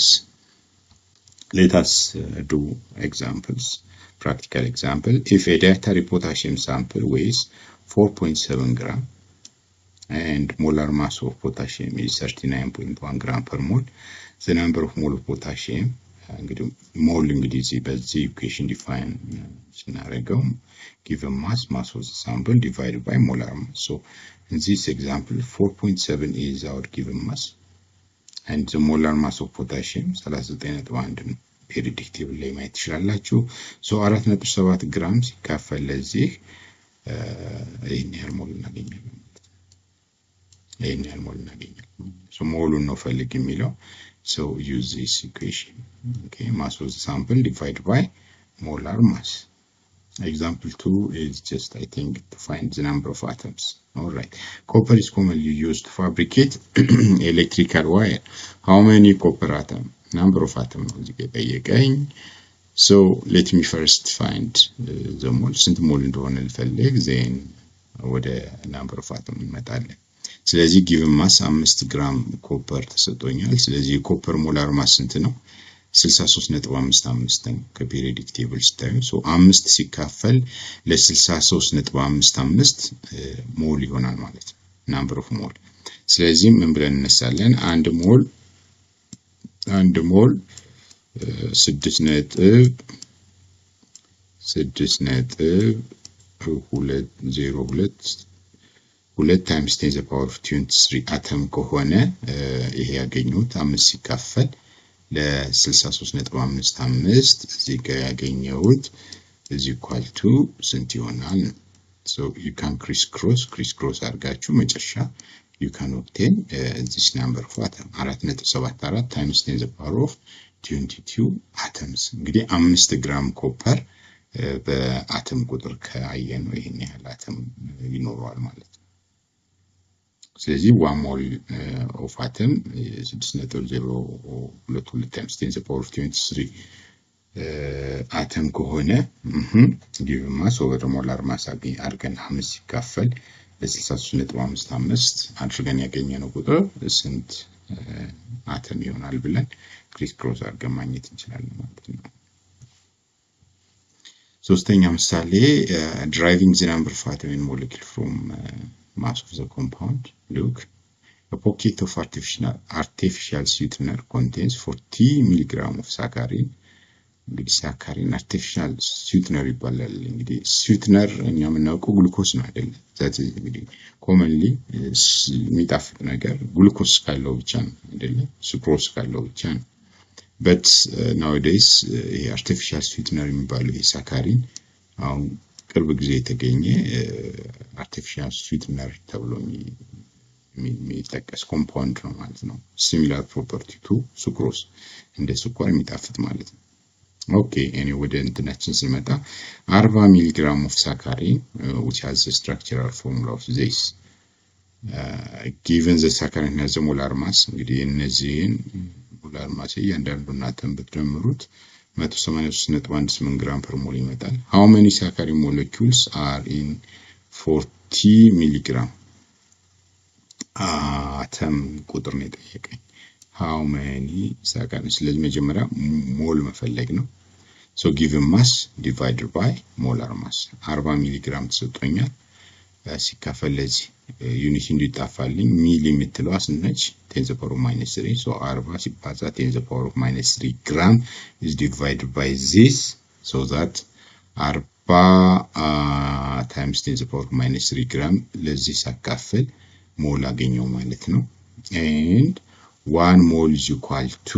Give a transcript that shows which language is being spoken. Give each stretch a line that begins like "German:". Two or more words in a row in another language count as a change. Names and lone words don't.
English: Let us do examples. Practical example. If a dietary potassium sample weighs 4.7 gram and molar mass of potassium is 39.1 gram per mole, the number of mole of potassium, mole
Amharic: እንግዲህ በዚህ equation define ስናደርገው
English: given mass of the sample divided by molar mass. So in this example 4.7 is our given mass and the molar mass of potassium 39.1
Amharic: ነው። periodic table ላይ ማየት ትችላላችሁ።
English: so 4.7 gram
Amharic: ሲካፈል ለዚህ ይሄን ያህል ሞል እናገኛለን።
English: so
Amharic: ሞሉን ነው ፈልግ የሚለው።
English: so use this equation. Okay, mass of the sample divided by molar mass. Example 2 is just, I think, to find the number of atoms. All right. Copper is commonly used to fabricate electrical wire. How many copper atom? Number of atoms. So let me first find the mole.
Amharic: ስንት ሞል እንደሆነ ልፈልግ, then ወደ
English: number of atoms
Amharic: እንመጣለን። ስለዚህ
English: given mass 5 gram copper
Amharic: ተሰጥቶኛል። ስለዚህ የኮፐር ሞላር ማስ ስንት ነው? 63.55 ነው ከፔሪዮዲክ ቴብል ስታዩ። so 5 ሲካፈል ለ63.55 ሞል ይሆናል ማለት ነው
English: number of mole።
Amharic: ስለዚህ ምን ብለን እንነሳለን? አንድ ሞል
English: 6.202 times 10 to the power of 23 atom
Amharic: ከሆነ ይሄ ያገኙት 5 ሲካፈል ለ63.55 እዚህ ጋር ያገኘሁት
English: is equal to
Amharic: ስንት ይሆናል?
English: so you can crisscross
Amharic: አድርጋችሁ መጨረሻ
English: you can obtain this number of atom 4.74 times 10 to the power of 22 atoms።
Amharic: እንግዲህ 5 ግራም ኮፐር በአተም ቁጥር ካየነው ይሄን ያህል አተም ይኖረዋል ማለት ነው። ስለዚህ
English: 1 mole of atom 6.022 times 10 to the power of 23 atom
Amharic: ከሆነ
English: given mass over molar mass
Amharic: አድርገን 5 ሲካፈል ለ63.55 አድርገን ያገኘነው ቁጥር ስንት አተም ይሆናል ብለን ክሪስ-ክሮስ አድርገን ማግኘት እንችላለን ማለት ነው። ሶስተኛ ምሳሌ
English: deriving the number of atom in molecule from mass of the compound. Look, a pocket of artificial sweetener contains 40 milligram of saccharin.
Amharic: እንግዲህ ሳካሪን
English: artificial sweetener
Amharic: ይባላል። እንግዲህ sweetener እኛ የምናውቀው ግሉኮስ ነው አይደል?
English: that is
Amharic: እንግዲህ commonly የሚጣፍጥ ነገር ግሉኮስ ካለው ብቻ ነው አይደል? ሱክሮስ ካለው ብቻ ነው።
English: but nowadays artificial sweetener
Amharic: የሚባለው ይሄ ሳካሪን አሁን ቅርብ ጊዜ የተገኘ
English: artificial sweetener
Amharic: ተብሎ የሚጠቀስ ኮምፓውንድ ነው ማለት ነው።
English: similar property to sucrose
Amharic: እንደ ስኳር የሚጣፍጥ ማለት ነው። ኦኬ እኔ ወደ እንትናችን ስንመጣ
English: 40 milligram of saccharin which has the structural formula of this given the saccharin has a molar mass
Amharic: እንግዲህ እነዚህን
English: molar mass
Amharic: እያንዳንዱን አተም ብትደምሩት 183.18
English: gram per mole
Amharic: ይመጣል።
English: how many saccharin molecules are in
Amharic: 40 ሚሊግራም አተም ቁጥር ነው የጠየቀኝ።
English: how many saccharin
Amharic: ስለዚህ መጀመሪያ ሞል መፈለግ ነው።
English: so given mass divided by molar mass 40 ሚሊግራም
Amharic: ተሰጥቶኛል ሲካፈል ለዚህ ዩኒት እንዲጣፋልኝ ሚሊ የምትለው አስነች
English: 10 to the power of minus 3 so 40 ሲባዛ 10 to the power of minus 3 gram is divided by this so that 40 times 10 to the power of minus 3 gram
Amharic: ለዚህ ሲካፈል ሞል አገኘው ማለት ነው
English: and 1 mole is equal